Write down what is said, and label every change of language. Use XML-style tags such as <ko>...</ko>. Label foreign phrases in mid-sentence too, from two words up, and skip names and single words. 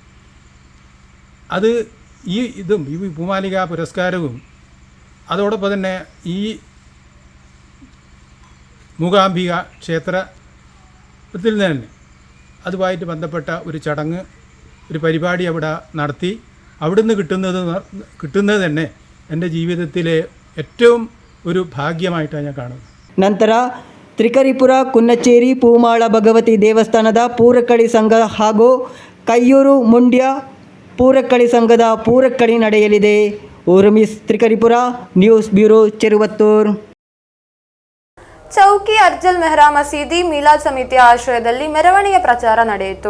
<ml>അത് ഈ പൂമാലിക പുരസ്കാരവും അതോടൊപ്പം തന്നെ ഈ മൂകാംബിക ക്ഷേത്രത്തിൽ തന്നെ അതുമായിട്ട് ബന്ധപ്പെട്ട ഒരു ചടങ്ങ് ഒരു പരിപാടി അവിടെ നടത്തി അവിടുന്ന് കിട്ടുന്നത് തന്നെ എൻ്റെ ജീവിതത്തിലെ ഏറ്റവും ഒരു ഭാഗ്യമായിട്ടാണ് ഞാൻ കാണുന്നത്.</ml> <kn>ನಂತರ ತ್ರಿಕರಿಪುರ ಕುನ್ನಚೇರಿ ಪೂಮಾಳ ಭಗವತಿ ದೇವಸ್ಥಾನದ ಪೂರಕ್ಕಳಿ ಸಂಘ ಹಾಗೂ ಕಯ್ಯೂರು ಮುಂಡ್ಯ ಪೂರಕ್ಕಳಿ ಸಂಘದ ಪೂರಕ್ಕಳಿ ನಡೆಯಲಿದೆ. ಊರ್ಮಿಸ್ ತ್ರಿಕರಿಪುರ, ನ್ಯೂಸ್ ಬ್ಯೂರೋ, ಚೆರುವತ್ತೂರು. ಚೌಕಿ ಅರ್ಜಲ್ ಮೆಹ್ರಾ ಮಸೀದಿ ಮೀಲಾದ್ ಸಮಿತಿಯ ಆಶ್ರಯದಲ್ಲಿ ಮೆರವಣಿಗೆ ಪ್ರಚಾರ ನಡೆಯಿತು.</kn>